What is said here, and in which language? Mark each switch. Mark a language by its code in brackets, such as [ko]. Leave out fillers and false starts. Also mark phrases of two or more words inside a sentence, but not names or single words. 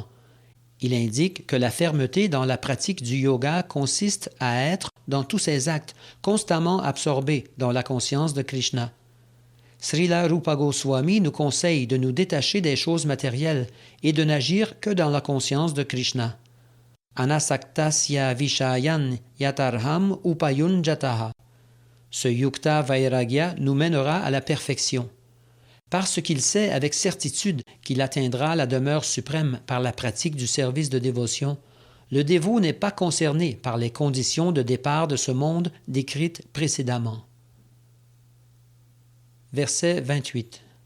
[fr] Il indique que la fermeté dans la pratique du yoga consiste à être, dans tous ses actes, constamment absorbé dans la conscience de Krishna. Srila Rupa Goswami nous conseille de nous détacher des choses matérielles et de n'agir que dans la conscience de Krishna. [sa] अनासक्तस्य विषयान् यथार्हम् उपयुञ्जतः. [fr] Ce [sa] युक्त वैराग्य [fr] nous mènera à la perfection. Parce qu'il sait avec certitude qu'il atteindra la demeure suprême par la pratique du service de dévotion, le dévot n'est pas concerné par les conditions de départ de ce monde décrites précédemment. Verset 28.